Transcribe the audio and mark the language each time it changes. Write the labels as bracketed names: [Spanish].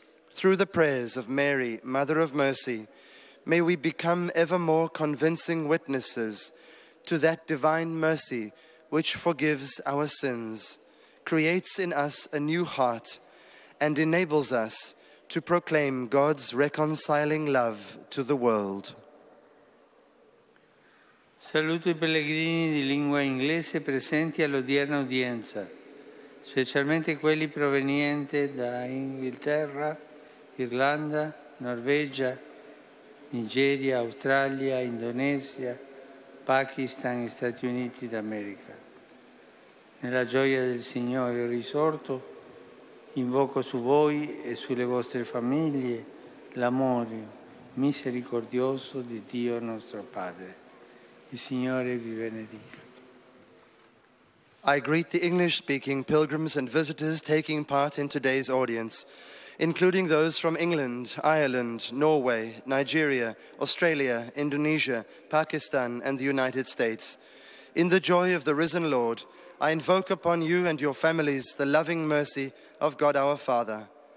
[English] Through the prayers of Mary, Mother of Mercy, may we become ever more convincing witnesses to that divine mercy which forgives our sins, creates in us a new heart, and enables us to proclaim God's reconciling love to the world. [Italian] Saluto i pellegrini di lingua inglese presenti all'odierna udienza, specialmente quelli provenienti da Inghilterra, Irlanda, Norvegia, Nigeria, Australia, Indonesia, Pakistan e Stati Uniti d'America. Nella gioia del Signore risorto, invoco su voi e sulle vostre famiglie l'amore misericordioso di Dio nostro Padre. Il Signore vi benedica. [English] I greet the English-speaking pilgrims and visitors taking part in today's audience, including those from England, Ireland, Norway, Nigeria, Australia, Indonesia, Pakistan, and the United States. In the joy of the risen Lord, I invoke upon you and your families the loving mercy of God our Father.